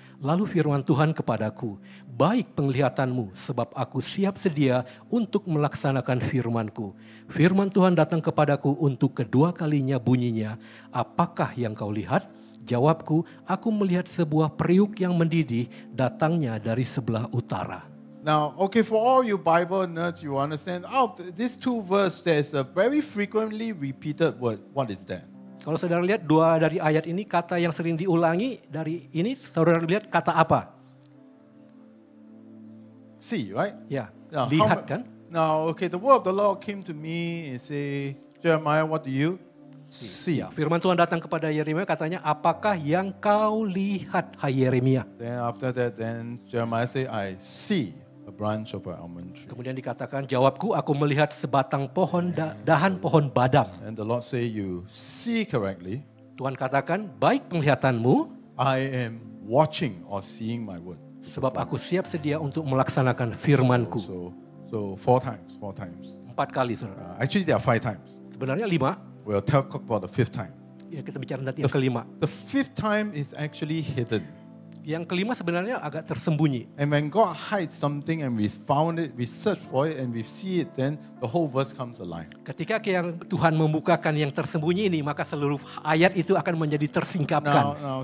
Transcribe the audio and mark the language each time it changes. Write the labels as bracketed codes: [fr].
[id] Lalu firman Tuhan kepadaku, baik penglihatanmu sebab aku siap sedia untuk melaksanakan firmanku. Firman Tuhan datang kepadaku untuk kedua kalinya bunyinya, apakah yang kau lihat? Jawabku, aku melihat sebuah periuk yang mendidih datangnya dari sebelah utara. [en] Now, okay, for all you Bible nerds, you understand, out of these two verses, there's a very frequently repeated word. What is that? [id] Kalau saudara lihat dua dari ayat ini, kata yang sering diulangi dari ini, saudara lihat kata apa? [en] See, right? [id] Ya, [en] Now, [id] lihat kan? [en] Now, okay, the word of the Lord came to me and say, Jeremiah, what do you see? [id] Ya, firman Tuhan datang kepada Yeremia katanya, apakah yang kau lihat, hai Yeremia? [en] Then after that, then Jeremiah say, I see a branch of an almond tree. [id] Kemudian dikatakan, jawabku, aku melihat sebatang pohon dahan pohon badam. [en] And the Lord say, you see correctly. [id] Tuhan katakan, baik penglihatanmu, [en] I am watching or seeing my word. [id] sebab aku siap sedia untuk melaksanakan firmanku. [en] So 4 times, 4 times. [id] 4 kali, saudara. [en] Actually, there are 5 times. [id] Sebenarnya 5. [en] We'll talk about the 5th time. [id] Ya, kita bicara nanti yang kelima. [en] The 5th time is actually hidden. [id] Yang kelima sebenarnya agak tersembunyi. [en] And when God hides something and we found it, we search for it and we see it, then the whole verse comes alive. [id] Ketika yang Tuhan membukakan yang tersembunyi ini, maka seluruh ayat itu akan menjadi tersingkapkan.